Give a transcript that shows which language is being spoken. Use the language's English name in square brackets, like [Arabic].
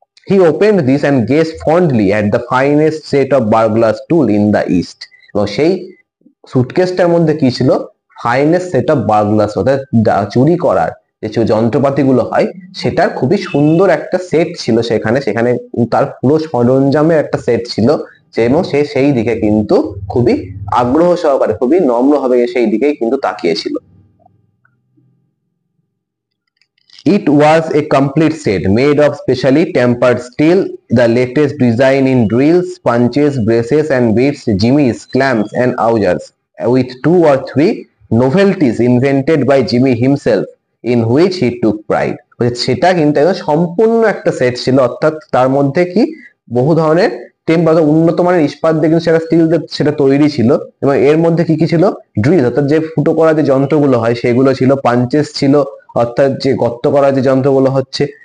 [English] He opened this and gazed fondly at the finest set of burglar's tool in the east, [Bangla] এবং সেই সুটকেসটার মধ্যে কি ছিল, [English] finest set of burglars, [Bangla] অর্থাৎ চুরি করার যে যন্ত্রপাতি গুলো হয় সেটার খুবই সুন্দর একটা সেট ছিল সেখানে, তার পুরো সরঞ্জামের একটা সেট ছিল, এবং সে সেই দিকে কিন্তু খুবই আগ্রহ সহকারে, খুবই নম্রভাবে সেই দিকেই কিন্তু তাকিয়েছিল। [English] It was a complete set made of specially tempered steel, the latest design in drills, punches, braces and bits, jimmies, clamps and augers, with 2 or 3 novelties invented by Jimmy himself in which he took pride. [Bangla] সেটা কিন্তু সম্পূর্ণ একটা set ছিল, অর্থাৎ তার মধ্যে কি বহু ধরনের উন্নত মানের ইস্পাত দিয়ে কিন্তু সেটা স্টিল সেটা তৈরি ছিল, এবং এর মধ্যে কি কি ছিল, ড্রিল অর্থাৎ যে ফুটো করা যে যন্ত্রগুলো হয় সেগুলো ছিল, পাঞ্চেস ছিল অর্থাৎ যে গর্ত করা যে যন্ত্রগুলো হচ্ছে,